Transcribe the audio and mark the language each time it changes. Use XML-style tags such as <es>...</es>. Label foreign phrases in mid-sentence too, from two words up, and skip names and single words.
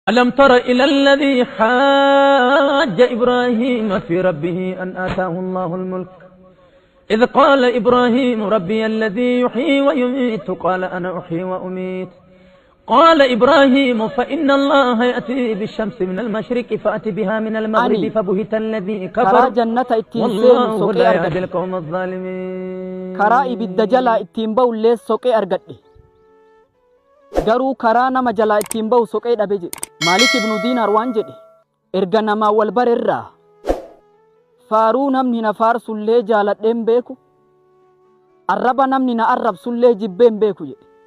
<ar>ألم تر إلى الذي حاج إبراهيم في ربه أن آتاه الله الملك إذ قال إبراهيم ربي الذي يحيي ويميت قال أنا أحيي وأميت قال إبراهيم فإن الله يأتي بالشمس من المشرق فأتي بها من المغرب فبهت الذي كفر والله لا يهدي القوم الظالمين.</ar> <om>karaa ibidda jalaa ittiin bahu illee soqee argadhe garuu karaa nama jalaa ittiin bahu soqee dhabe jedhe. Maalik ibnu Diinaar waan jedhe erga namaa wal barerraa faaruu namni na faarsullee jaaladheen beeku arraba namni na arrabsullee jibbeen beeku jedhe.</om>